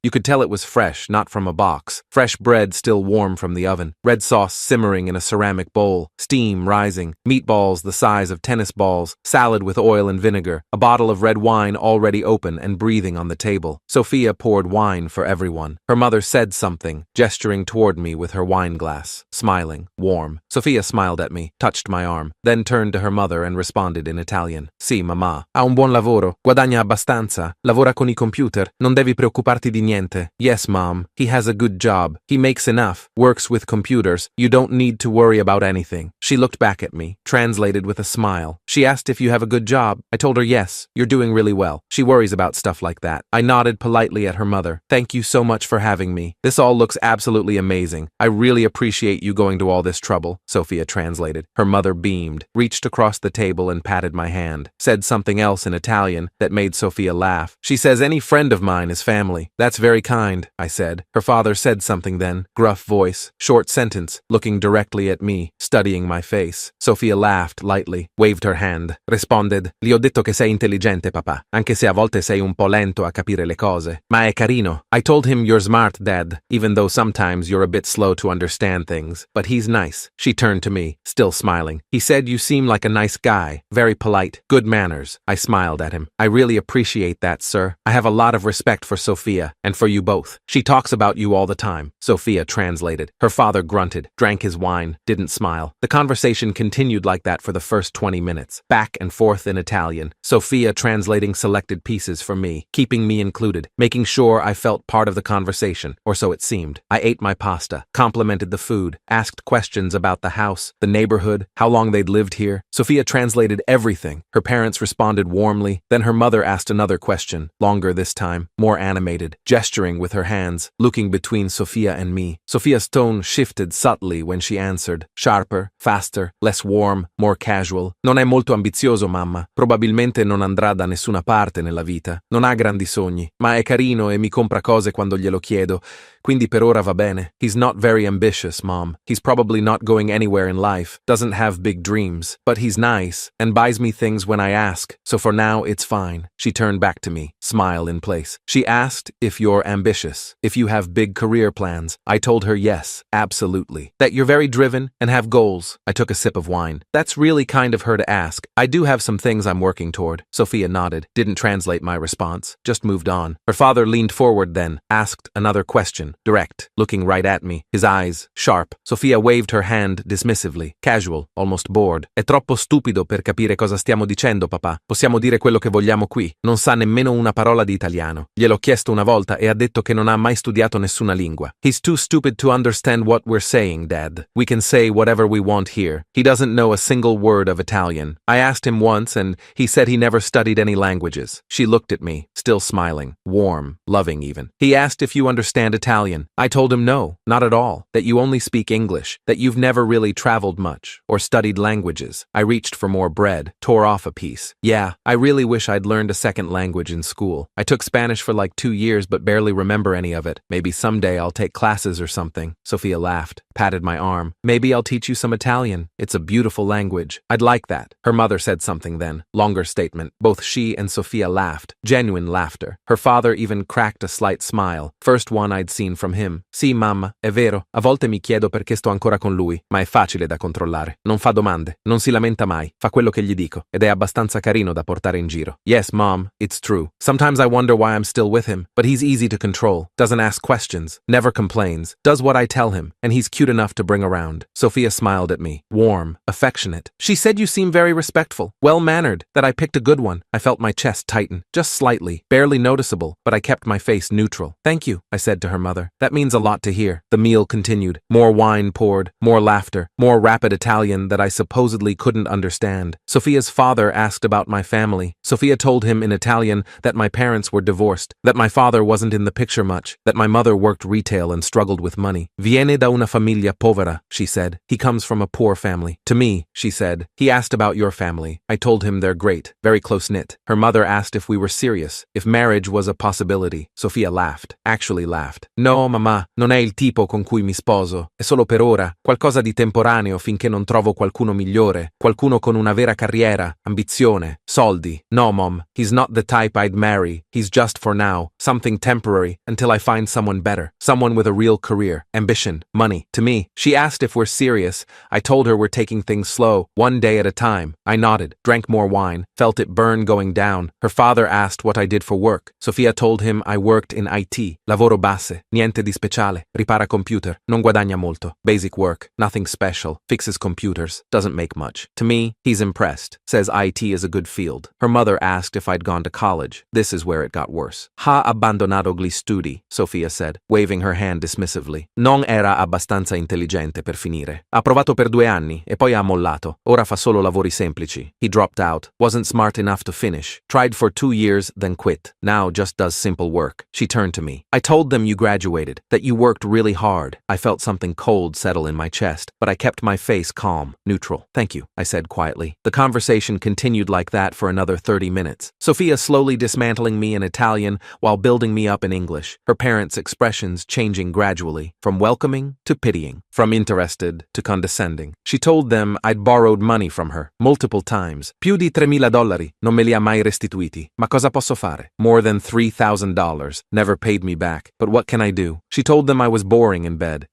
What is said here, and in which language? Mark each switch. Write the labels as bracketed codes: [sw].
[en] You could tell it was fresh, not from a box. Fresh bread still warm from the oven, red sauce simmering in a ceramic bowl, steam rising, meatballs the size of tennis balls, salad with oil and vinegar, a bottle of red wine already open and breathing on the table. Sophia poured wine for everyone. Her mother said something, gesturing toward me with her wine glass, smiling, warm. Sophia smiled at me, touched my arm, then turned to her mother and responded in Italian. [it] Sì, mamma. Ha un buon lavoro, guadagna abbastanza, lavora con I computer, non devi preoccuparti di niente. [en] Yes, mom, he has a good job. He makes enough, works with computers. You don't need to worry about anything. She looked back at me, translated with a smile. She asked if you have a good job. I told her yes, you're doing really well. She worries about stuff like that. I nodded politely at her mother. Thank you so much for having me. This all looks absolutely amazing. I really appreciate you going to all this trouble, Sophia translated. Her mother beamed, reached across the table and patted my hand, said something else in Italian that made Sophia laugh. She says any friend of mine is family. That's very kind, I said. Her father said something then, gruff voice, short sentence, looking directly at me, studying my face. Sophia laughed lightly, waved her hand, responded, [it] Gli ho detto che sei intelligente, papà, anche se a volte sei un po' lento a capire le cose. Ma è carino. [en] I told him you're smart, Dad, even though sometimes you're a bit slow to understand things. But he's nice. She turned to me, still smiling. He said you seem like a nice guy, very polite, good manners. I smiled at him. I really appreciate that, sir. I have a lot of respect for Sophia, and for you both. She talks about you all the time. Sophia translated. Her father grunted, drank his wine, didn't smile. The conversation continued like that for the first 20 minutes, back and forth in Italian, Sophia translating selected pieces for me, keeping me included, making sure I felt part of the conversation, or so it seemed. I ate my pasta, complimented the food, asked questions about the house, the neighborhood, how long they'd lived here. Sophia translated everything. Her parents responded warmly. Then her mother asked another question, longer this time, more animated, gesturing with her hands, looking between Sophia and me. Sophia's tone shifted subtly when she answered, sharper, faster, less warm, more casual. [it] Non è molto ambizioso, mamma. Probabilmente non andrà da nessuna parte nella vita. Non ha grandi sogni, ma è carino e mi compra cose quando glielo chiedo. quindi per ora va bene. [en] He's not very ambitious, Mom. He's probably not going anywhere in life, doesn't have big dreams, but he's nice and buys me things when I ask, so for now it's fine. She turned back to me, smile in place. She asked if you're ambitious, if you have big career plans. I told her yes, absolutely. That you're very driven and have goals. I took a sip of wine. That's really kind of her to ask. I do have some things I'm working toward. Sophia nodded, didn't translate my response, just moved on. Her father leaned forward then, asked another question, direct, looking right at me, his eyes sharp. Sophia waved her hand dismissively, casual, almost bored. [it] È troppo stupido per capire cosa stiamo dicendo, papà. Possiamo dire quello che vogliamo qui. Non sa nemmeno una parola di italiano. Gliel'ho chiesto una volta e ha detto che non ha mai studiato nessuna lingua. [en] He's too stupid to understand what we're saying, Dad. We can say whatever we want here. He doesn't know a single word of Italian. I asked him once and he said he never studied any languages. She looked at me, still smiling, warm, loving even. He asked if you understand Italian. I told him no, not at all, that you only speak English, that you've never really traveled much or studied languages. I reached for more bread, tore off a piece. Yeah, I really wish I'd learned a second language in school. I took Spanish for like 2 years but barely remember any of it. Maybe someday I'll take classes or something. Sophia laughed, patted my arm. Maybe I'll teach you some Italian. It's a beautiful language. I'd like that. Her mother said something then. Longer statement. Both she and Sophia laughed. Genuine laughter. Her father even cracked a slight smile. First one I'd seen from him. [it] Sì, mamma, è vero. A volte mi chiedo perché sto ancora con lui, ma è facile da controllare. Non fa domande, non si lamenta mai, fa quello che gli dico, ed è abbastanza carino da portare in giro. [en] Yes, Mom, it's true. Sometimes I wonder why I'm still with him, but he's easy to control, doesn't ask questions, never complains, does what I tell him, and he's cute enough to bring around. Sophia smiled at me, warm, affectionate. She said you seem very respectful, well-mannered, that I picked a good one. I felt my chest tighten, just slightly, barely noticeable, but I kept my face neutral. Thank you, I said to her mother. That means a lot to hear. The meal continued. More wine poured, more laughter, more rapid Italian that I supposedly couldn't understand. Sophia's father asked about my family. Sophia told him in Italian that my parents were divorced, that my father wasn't in the picture much, that my mother worked retail and struggled with money. [it] Viene da una famiglia povera, [en] she said. He comes from a poor family. To me, she said. He asked about your family. I told him they're great, very close-knit. Her mother asked if we were serious, if marriage was a possibility. Sophia laughed, actually laughed. [it] No, mamma, non è il tipo con cui mi sposo. È solo per ora, qualcosa di temporaneo finché non trovo qualcuno migliore, qualcuno con una vera carriera, ambizione, soldi. [en] No, Mom, he's not the type I'd marry. He's just for now, something temporary, until I find someone better, someone with a real career, ambition, money. To me, she asked if we're serious. I told her we're taking things slow, one day at a time. I nodded, drank more wine, felt it burn going down. Her father asked what I did for work. Sophia told him I worked in IT, [it] lavoro base, niente di speciale, ripara computer, non guadagna molto, [en] basic work, nothing special, fixes computers, doesn't make much. To me, he's impressed, says IT is a good field. Her mother asked if I'd gone to college. This is where it got worse. [it] Ha abbandonato gli studi, [en] Sophia said, waving her hand dismissively. [it] Non era abbastanza intelligente per finire. Ha provato per 2 anni e poi ha mollato. Ora fa solo lavori semplici. [en] He dropped out, wasn't smart enough to finish. Tried for 2 years, then quit. Now just does simple work. She turned to me. I told them you graduated, that you worked really hard. I felt something cold settle in my chest, but I kept my face calm, neutral. Thank you, I said quietly. The conversation continued like that for another 30 minutes. Sophia slowly dismantling me in Italian while building me up in English, her parents' expressions changing gradually, from welcoming to pitying, from interested to condescending. She told them I'd borrowed money from her, multiple times. [it] Più di $3,000, non me li ha mai restituiti. Ma cosa posso fare? [en] More than $3,000, never paid me back. But what can I do? She told them I was boring in bed.